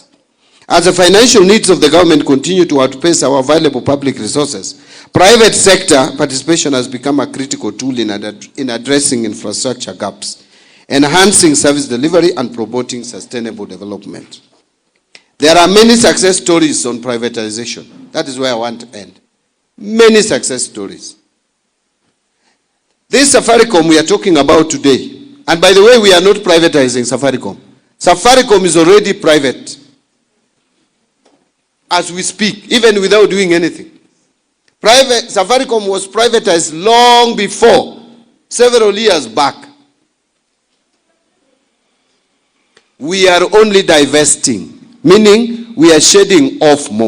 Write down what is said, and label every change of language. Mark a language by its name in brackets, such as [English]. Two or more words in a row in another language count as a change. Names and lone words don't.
[English] As the financial needs of the government continue to outpace our available public resources, private sector participation has become a critical tool in addressing infrastructure gaps, enhancing service delivery, and promoting sustainable development. There are many success stories on privatization. That is where I want to end. Many success stories. This Safaricom we are talking about today, and by the way, we are not privatizing Safaricom. Safaricom is already private as we speak, even without doing anything. Safaricom was privatized long before, several years back. We are only divesting, meaning we are shedding off more.